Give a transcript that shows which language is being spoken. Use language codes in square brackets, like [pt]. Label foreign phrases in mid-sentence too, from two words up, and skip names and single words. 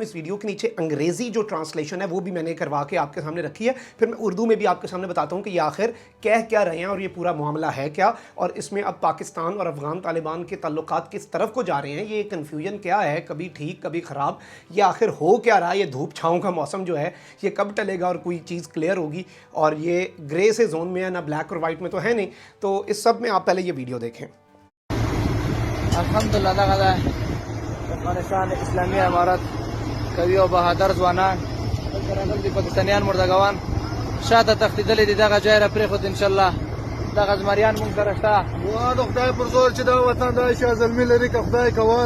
[ur] اس ویڈیو کے نیچے انگریزی جو ٹرانسلیشن ہے وہ بھی میں نے کروا کے آپ کے سامنے رکھی ہے, پھر میں اردو میں بھی آپ کے سامنے بتاتا ہوں کہ یہ آخر کہہ کیا رہے ہیں اور یہ پورا معاملہ ہے کیا, اور اس میں اب پاکستان اور افغان طالبان کے تعلقات کس طرف کو جا رہے ہیں. یہ کنفیوژن کیا ہے, کبھی ٹھیک کبھی خراب, یہ آخر ہو کیا رہا ہے. یہ دھوپ چھاؤں کا موسم جو ہے یہ کب ٹلے گا اور کوئی چیز کلیئر ہوگی, اور یہ گرے سے زون میں ہے, نہ بلیک اور وائٹ میں تو ہے نہیں. تو اس سب میں آپ پہلے یہ ویڈیو دیکھیں. [ps] الحمدلله دغه د افغانستان اسلامي امارت قوي او بهادر ځوانان دلته راغلي دي, پاکستانیان مردګوان شاته تښتېدلي دي, دغه ځای را پرېښود انشاءالله. دغه زمریان مونږ سره شته, دعا د خدای پر زور چې دا وطن دا شاه زلمي لري که خدای کول,